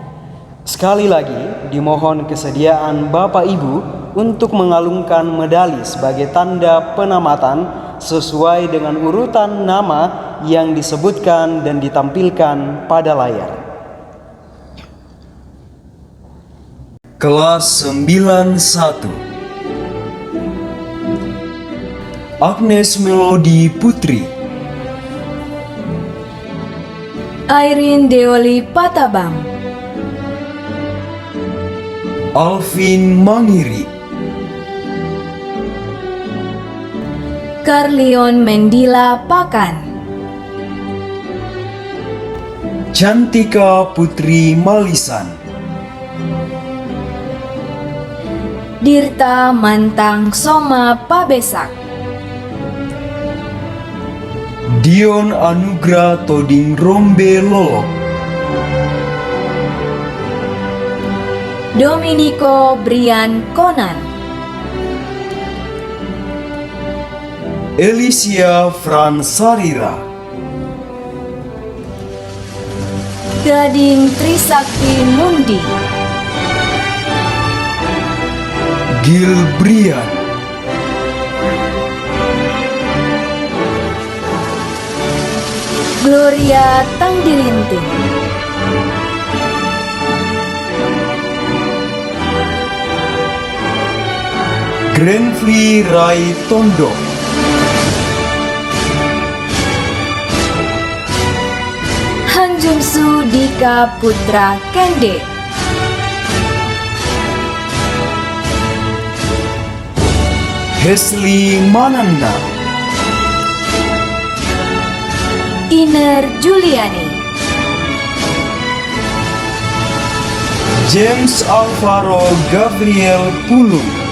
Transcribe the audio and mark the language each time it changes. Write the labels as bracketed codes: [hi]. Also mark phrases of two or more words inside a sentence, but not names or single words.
[id] Sekali lagi, dimohon kesediaan Bapak Ibu untuk mengalungkan medali sebagai tanda penamatan sesuai dengan urutan nama yang disebutkan dan ditampilkan pada layar. Kelas 91 Agnes Melody Putri, Irene Deoli Patabang, Alvin Mangiri, Carlion Mendila Pakan, Cantika Putri Malisan, Dirta Mantang Soma Pabesak, Dion Anugrah Toding Rombe Lolo, Dominico Brian Konan, Alicia Fransarira, Gading Trisakti Mundi, Gil Brian, Gloria Tangdilinting, Grenfly Rai Tondo, Hanjungsu Dika Putra Kende, Hesley Mananda, Iner Juliani, James Alvaro Gabriel Pulung,